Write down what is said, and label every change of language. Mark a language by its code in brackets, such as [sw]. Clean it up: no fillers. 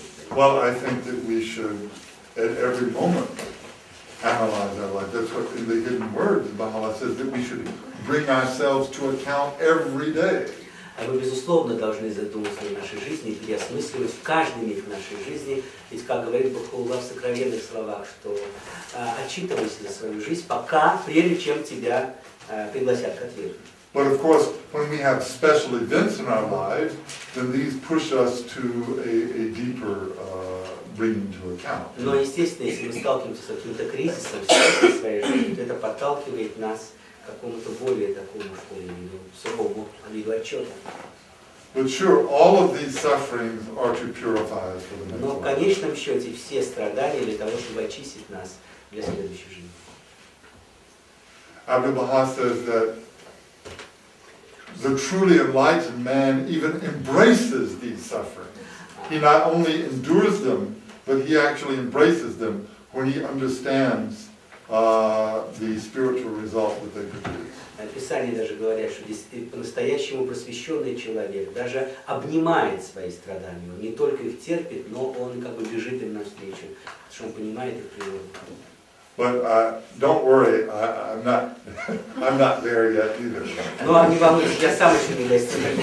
[en] Well, I think that we should, at every moment, analyze our life. That's what in the hidden words, Baha'u'llah says, that we should bring ourselves to account every day. [ru] Мы, безусловно, должны задуматься о нашей жизни и переосмысливать каждый миг нашей жизни. Ведь, как говорит Баха'у'ллах в сокровенных словах, что отчитывайся за свою жизнь, прежде чем тебя пригласят к ответу. [en] But of course, when we have special events in our lives, then these push us to a deeper bringing to account. [ru] Но, естественно, если мы сталкиваемся с каким-то кризисом в своей жизни, то это подталкивает нас к какому-то более такому, что ли, суровому виду отчета. [en] But sure, all of these sufferings are to purify us for the next [ru] Но в [en] life. [ru] конечном счете все страдания для того, чтобы очистить нас для следующей жизни. [en] Abdu'l-Baha says that the truly enlightened man even embraces these sufferings. He not only endures them, but he actually embraces them when he understands the spiritual result that they produce. [ru] Писание даже говорят, что по-настоящему просвещенный человек даже обнимает свои страдания. Он не только их терпит, но он как бы бежит им навстречу, потому что он понимает их природу. [en] But don't worry, I'm not there yet either. [ru] Но не волнуйтесь, я сам еще не достиг.